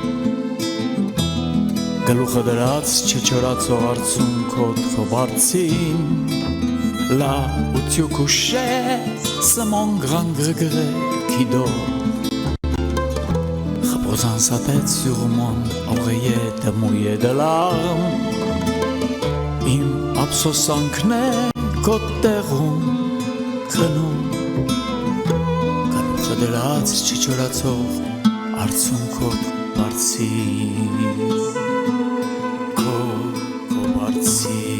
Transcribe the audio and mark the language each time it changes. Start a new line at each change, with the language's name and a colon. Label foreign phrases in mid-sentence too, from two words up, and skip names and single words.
Armenian: գլուխը դրած չչորացող արցունքով քո բարձին
French: Là où tu couchais, c'est mon grand regret qui dort reposant sa tête sur mon oreiller mouillé de larmes
Armenian: Իմ ափսոսանքն է քո տեղում քնում Դրած չչորացող արցունքով բարձի քո բարձի